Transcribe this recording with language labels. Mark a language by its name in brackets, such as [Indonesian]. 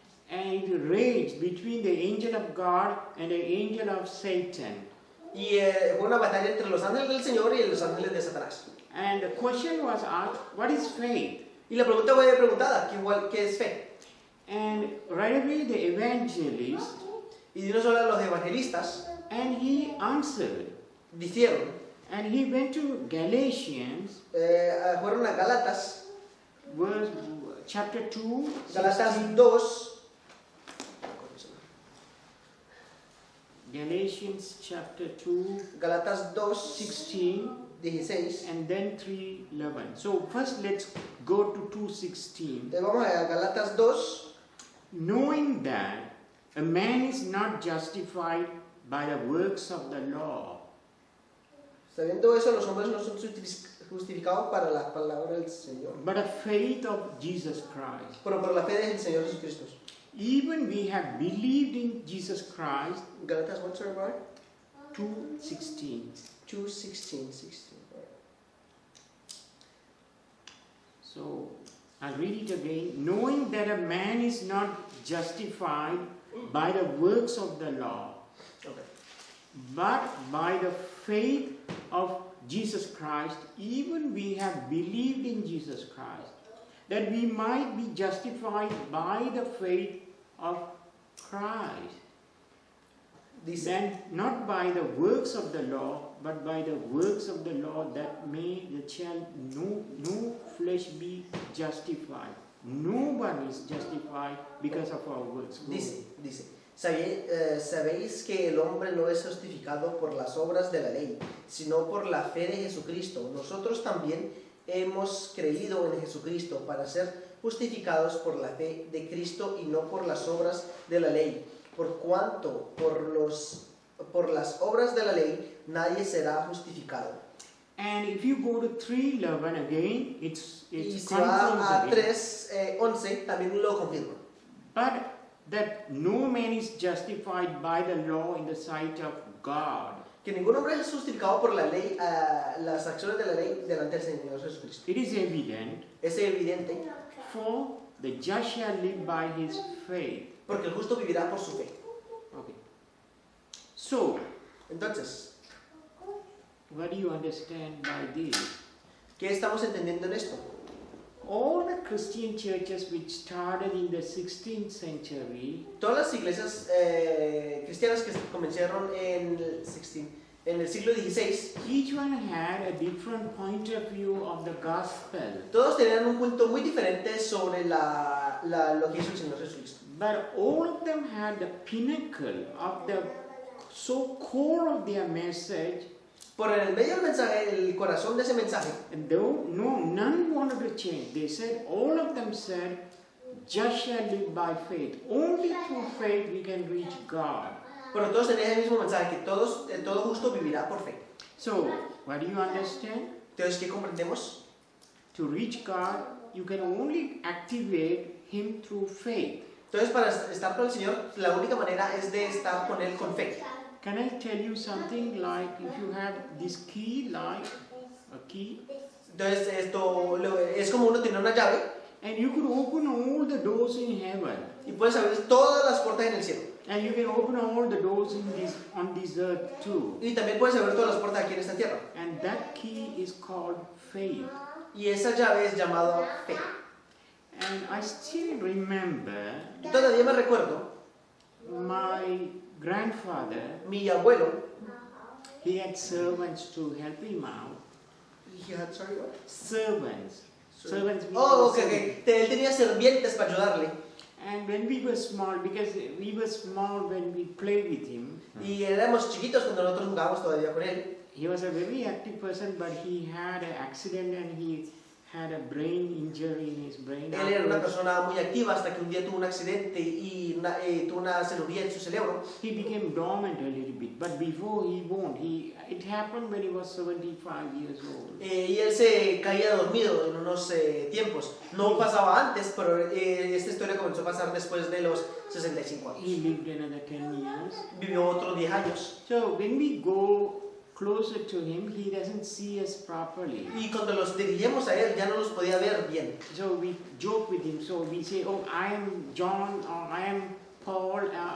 [English] and it raged between the angel of God and the angel of Satan. [Spanish] y fue una batalla entre los ángeles del Señor y los ángeles de Satanás. [English] And the question was asked, what is faith? [Spanish] Y la pregunta fue preguntada, ¿qué es fe? [English] And right away the evangelist, [Spanish] Y de una sola los evangelistas [English] and he answered, [Spanish] dijeron, [English] and he went to Galatians, [Spanish] fueron a Gálatas, [English] chapter 2, [Spanish] Gálatas 16, 2, [English] Galatians chapter 2, [Spanish] Gálatas 2, 16, 16. [English] and then 3:11. So first let's go to 2:16. [Spanish] Vamos a Gálatas 2, [English] Knowing that a man is not justified by the works of the law, [Spanish] sabiendo eso, los hombres no son justificados para la palabra del Señor, [English] but a faith of Jesus Christ. [Spanish] pero por la fe del Señor Jesucristo. [English] Even we have believed in Jesus Christ. Gálatas, what's our word? 2:16. 2:16, 16. So I'll read it again. Knowing that a man is not justified by the works of the law, Okay. but by the faith of Jesus Christ, even we have believed in Jesus Christ, that we might be justified by the faith of Christ. [Spanish] Dice, [English] Then not by the works of the law, but by the works of the law, that shall no flesh be justified. no one is justified because of our works. [Spanish] Dice, sabéis que el hombre no es justificado por las obras de la ley, sino por la fe de Jesucristo. Nosotros también hemos creído en Jesucristo para ser justificados por la fe de Cristo y no por las obras de la ley. Por cuanto por las obras de la ley nadie será justificado. [English] And if you go to 3:11 again, [Spanish] Y [English] it's [Spanish] si va a [English] confirms again. [Spanish] 3:11 también lo confirma. [English] But that no man is justified by the law in the sight of God. [Spanish] Que ningún hombre es justificado por la ley, las acciones de la ley delante del Señor Jesucristo. [English] It is evident, [Spanish] Es evidente, [English] for the just shall live by his faith. [Spanish] porque el justo vivirá por su fe. [English] Okay. So, [Spanish] Entonces, [English] what do you understand by this? [Spanish] ¿qué estamos entendiendo en esto? [English] All the Christian churches which started in the 16th century, [Spanish] Todas las iglesias cristianas que comenzaron en el siglo XVI, [English] each one had a different point of view of the gospel. [Spanish] todos tenían un punto muy diferente sobre lo que hizo el Señor Jesucristo. [English] But all of them had the pinnacle of the so core of their message, [Spanish] Por en el medio del mensaje, el corazón de ese mensaje, [English] and though none wanted to change. They said, all of them said, just shall live by faith. Only through faith we can reach God. [Spanish] pero todos tenían el mismo mensaje, que todo justo vivirá por fe. [English] So, what do you understand? [Spanish] Entonces, ¿qué comprendemos? [English] To reach God, you can only activate Him through faith. [Spanish] Entonces, para estar con el Señor, la única manera es de estar con Él con fe. [English] Can I tell you something like if you have this key, like a key, [Spanish] Entonces, es como uno tiene una llave [English] and you could open all the doors in heaven, [Spanish] y puedes abrir todas las puertas en el cielo. [English] and you can open all the doors on this earth too. [Spanish] Y también puedes abrir todas las puertas aquí en esta tierra. [English] And that key is called faith. [Spanish] Y esa llave es llamada fe. [English] And I still remember [Spanish] Y todavía me recuerdo, [English] my grandfather, [Spanish] mi abuelo, [English] he had servants to help him out. sorry, what? Servants. Servants means Oh, ok, servants. ok. [Spanish] Él tenía sirvientes para ayudarle. [English] And when we were small, because we were small when we played with him, [Spanish] Y éramos chiquitos cuando nosotros jugábamos todavía con él. [English] he was a very active person, but he had an accident and he had a brain injury in his brain. [Spanish] Él era una [English] Afterwards, [Spanish] persona muy activa hasta que un día tuvo un accidente y tuvo una cirugía en su cerebro. [English] he became dormant a little bit, but before he won't. It happened when he was 75 years old. [Spanish] Y él se caía dormido en unos tiempos. No pasaba antes, pero esta historia comenzó a pasar después de los 65 años. [English] He lived another 10 years. [Spanish] Vivió otros 10 años. [English] So when we go closer to him, he doesn't see us properly. [Spanish] Y cuando los dirigimos a él, ya no los podía ver bien. [English] So we joke with him. So we say, "Oh, I am John, or I am Paul.